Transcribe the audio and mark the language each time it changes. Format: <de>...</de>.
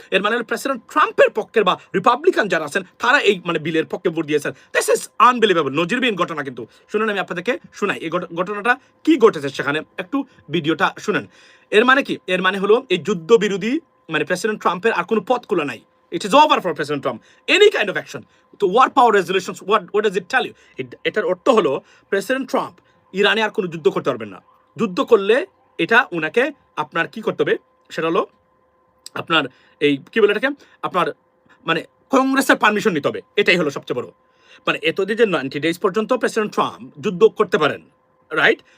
<bn>এর মানে প্রেসিডেন্ট ট্রাম্পের পক্ষের বা রিপাবলিকান যারা আছেন তারা এই মানে বিলের পক্ষে ভোট দিয়েছেন।</bn> <en>this is unbelievable,</en> <bn>নজিরবিহীন ঘটনা। কিন্তু শুনুন, আমি আপনাদেরকে শোনাই এই ঘটনাটা কি ঘটেছে সেখানে, একটু ভিডিওটা শুনেন। এর মানে কি? এর মানে হলো এই যুদ্ধ বিরোধী মানে প্রেসিডেন্ট ট্রাম্পের আর কোনো পথ খোলা নাই।</bn> <en>It is over for President Trump. Any kind of action. তো war power resolutions, what does it tell you?</en> <bn>এটার অর্থ হলো প্রেসিডেন্ট ট্রাম্প ইরানে আর কোনো যুদ্ধ করতে পারবেন না। যুদ্ধ করলে এটা উনাকে আপনার কি করতে হবে, সেটা হলো আপনার এই কি বলে এটাকে, আপনার মানে কংগ্রেসের পারমিশন নিতে হবে। এটাই হলো সবচেয়ে বড়, মানে এতদিন যে 90 days পর্যন্ত প্রেসিডেন্ট ট্রাম্প যুদ্ধ করতে পারেন, রাইট?</bn>